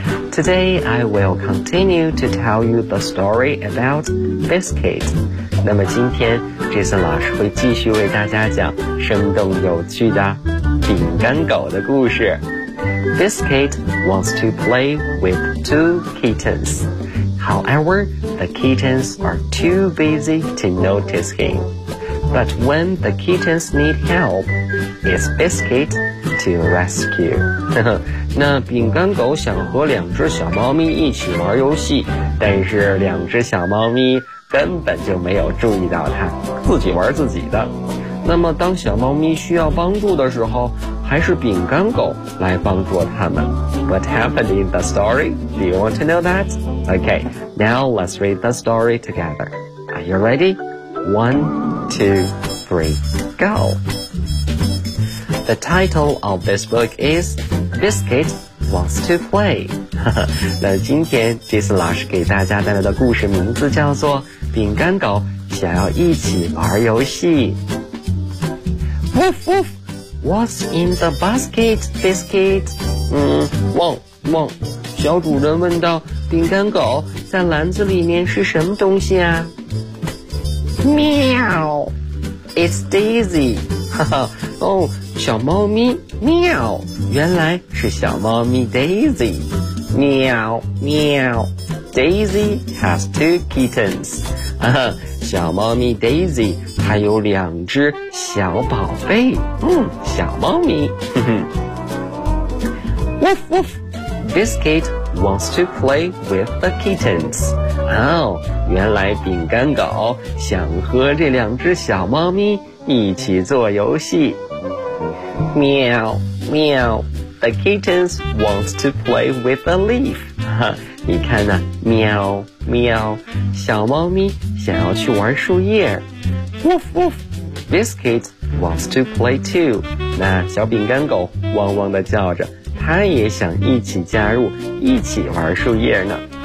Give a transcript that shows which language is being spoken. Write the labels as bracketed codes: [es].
[en] Today I will continue to tell you the story about Biscuit. [zh] 那么今天 Jason 老师会继续为大家讲生动有趣的饼干狗的故事。 [en] Biscuit wants to play with two kittens. However, the kittens are too busy to notice him. But when the kittens need help, it's Biscuit to rescue. [zh] 那饼干狗想和两只小猫咪一起玩游戏，但是两只小猫咪根本就没有注意到它，自己玩自己的。那么当小猫咪需要帮助的时候，还是饼干狗来帮助他们。 [en] What happened in the story? Do you want to know that? Okay, now let's read the story together. Are you ready? 1, 2, 3, go! The title of this book is Biscuit Wants to Play. [zh] 那今天杰森老师给大家带来的故事名字叫做《饼干狗想要一起玩游戏》。 [en] Woof woof, what's in the basket, biscuit? [zh] 汪汪，小主人问道：“饼干狗在篮子里面是什么东西啊？” 喵 ， [en] It's Daisy。 [zh] 哈哈，哦，小猫咪，喵，原来是小猫咪 Daisy。 [en] 喵喵 ，Daisy has two kittens。 [zh] 哈哈，小猫咪 Daisy 还有两只小宝贝。小猫咪，哼哼。 [en] Woof woof，Biscuit wants to play with the kittens。 [zh] 哦，原来饼干狗想和这两只小猫咪一起做游戏。 [en] 喵喵 ，The kittens wants to play with the leaf。 [zh] 你看呢、啊？喵喵，小猫咪想要去玩树叶。 [en] Woof woof，Biscuit wants to play too。 [zh] 那小饼干狗汪汪的叫着，它也想一起加入，一起玩树叶呢。